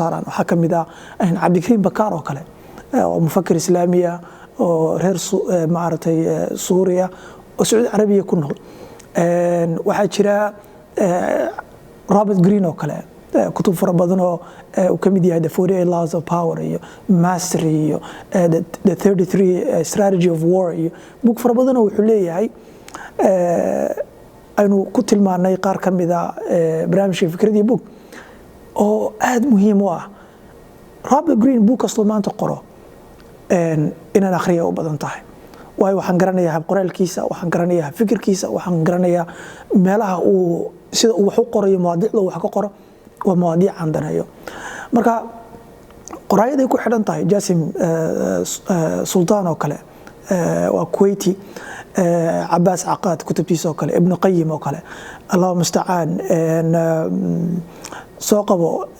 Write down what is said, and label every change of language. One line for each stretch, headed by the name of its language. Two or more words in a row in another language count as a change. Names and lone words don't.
Somali: saaraan waxaa ka mid ah cabdikariim bakaar oo kale oo mufakir islaamiya oo reer maaragtay suuriya oo sacuudi carabiya ku nool waxaa jira Robert Greene oo kale kutub fara badan oo uu kamid yahay the 48 laws of power iyo mastery iyo the 33 strategy of war iyo book fara badan oo wuxuu leeyahay aynu ku tilmaanay qaar kamid ah barnaamijka fikradii book oo aad muhiim u ah Robert Greene book kasto maanta qoro inaan akhriyo u badan tahay waayo waxaan garanayaa hab qoraalkiisa waxaan garanayaa fikirkiisa waxaan garanayaa meelaha uu sida uu wax u qorayo mawaadiicda wax ka qoro waa mawaadiic aan daneeyo marka qoraayaday ku xidhan tahay Jasim Sultan oo kale waa Kuwaiti Abbas Aqad kutubtiisa oo kale Ibn Qayyim oo kale
Arabic: الله المستعان
Somali: soo qabo